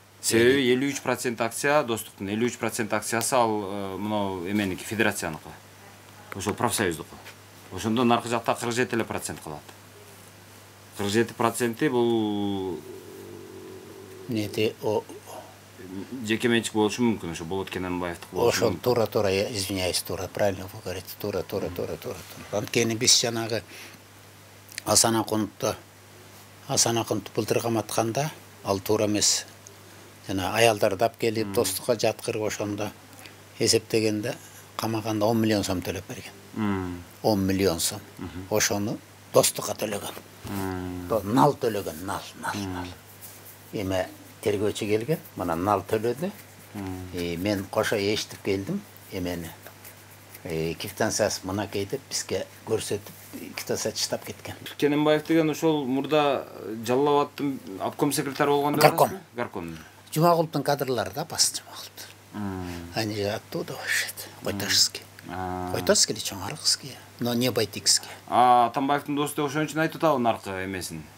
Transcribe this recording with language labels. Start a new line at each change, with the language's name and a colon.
Kyrgyz: Себеби 53% акция достуктун, 53% акциясы ал мына эменики федерацияныкы. Ошо профсоюздуку. Ошондо наркы жакта 47% калат. 47% бул неде о жеке менчик болушу мүмкүн, ошо Болот Кененбаевдик болушу. Ошо тура,
Russian: извиняюсь, правильно вы говорите, тура.
Kyrgyz: Анткени биз жанагы Асан Акунту былтыр каматканда, ал туура эмес. Жана аялдарды алып келип достукка жаткырып ошондо эсептегенде камаганда 10 миллион сом төлөп берген. 10 миллион сом. Ошону достукка төлөгөн. Нал төлөгөн, нал. Эме тергөөчү келген, мына нал төлөдү. Мен кошо эшитип келдим эмени. Квитанциясы мынакей деп бизге көрсөтүп, квитанция чыштап кеткен. Кененбаев деген ошол мурда Жалал Абадтын обком секретары болгондо Горком. Жумагуловдун кадрлары да бас Жумагулов.
Russian: Они же оттуда вообще-то, Койташевский. Койташевский или Чоңарыгский, но не Байтикский.
Kyrgyz: Атамбаевдин досту ошон үчүн айтып атабы наркы эмесин.